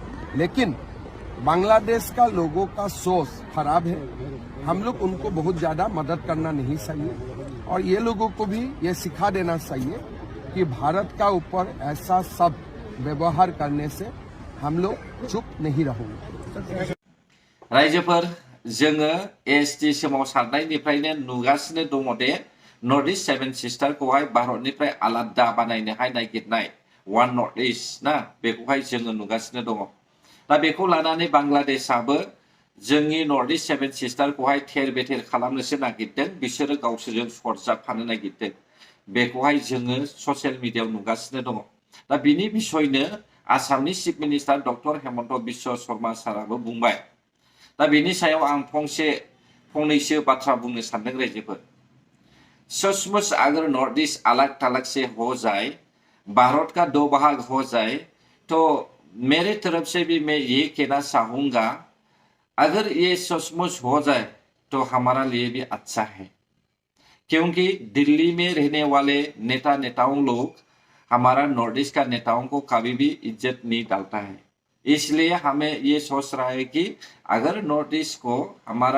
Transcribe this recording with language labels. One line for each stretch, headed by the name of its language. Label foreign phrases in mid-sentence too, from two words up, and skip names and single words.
Hindi: लेकिन बांग्लादेश का लोगों का सोच खराब है। हम लोग उनको बहुत ज्यादा मदद करना नहीं चाहिए और ये लोगों को भी ये सिखा देना चाहिए कि भारत का ऊपर ऐसा सब व्यवहार करने से हम लोग चुप नहीं रहेंगे।
Bodo: रायजोफोर जोङो एसटि सोमावसारनायनिफ्रायनो नुगासिनो दङ दे
English: North East
Bodo: 7 सिस्टारखौहाय भारतनिफ्राय आलादा बानायनोहाय नागिरनाय
English: One Northeast
Bodo: นะ बेखौहाय जोङो नुगासिनो दङ दा बेखौ लानानै बांलादेशआबो जोंनि
English: Northeast Seven Sisters
Bodo: खौहाय थेर-बेथेर खालामनोसो नागिरदों बिसोरो गावसोरजों सरजाबफानो नागिरदों बेखौहाय जोङो
English: social mediaयाव
Bodo: नुगासिनो दङ दा बिनि बिसयनो आसामनि
English: chief minister doctor
Bodo: हेमन्त बिश्व शर्मा साराबो बुंबाय दा बिनि सायाव आं फंनैसो बाथ्रा बुंनो सानदों रायजोफोर
Hindi: सचमुच अगर
English: North East
Hindi: अलग-थलग से हो जाए भारत का 2 भाग हो जाए तो मेरे तरफ से भी मैं ये कहना चाहूंगा अगर ये सचमुच हो जाए तो हमारा लिए भी अच्छा है क्योंकि दिल्ली में रहने वाले नेताओं लोग हमारा
English: North East
Hindi: का नेताओं को कभी भी इज्जत नहीं डालता है इसलिए हमें ये सोच रहा है कि अगर
English: North East
Hindi: को हमारा